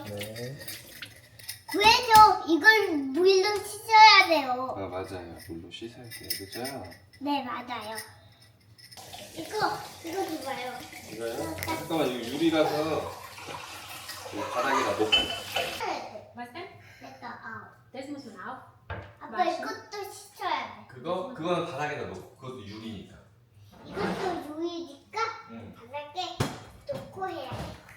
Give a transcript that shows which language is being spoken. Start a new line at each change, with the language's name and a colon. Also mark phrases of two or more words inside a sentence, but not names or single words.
Korean: 네. 그래서 이걸 물로 씻어야 돼요. 아, 맞아요. 물로 씻어야 돼요. 그죠? 네, 맞아요. 이거 봐봐요. 이거요? 잠깐만, 이거 유리라서 바닥에다 놓고.
German: Was denn?
Korean: 됐다.
German: Das muss man auch.
Korean: 아빠 이것도 씻어야 돼. 그거는 바닥에다 놓고. 그것도 유리니까. 이것도 유리니까 응. 바닥에 놓고 해야 돼.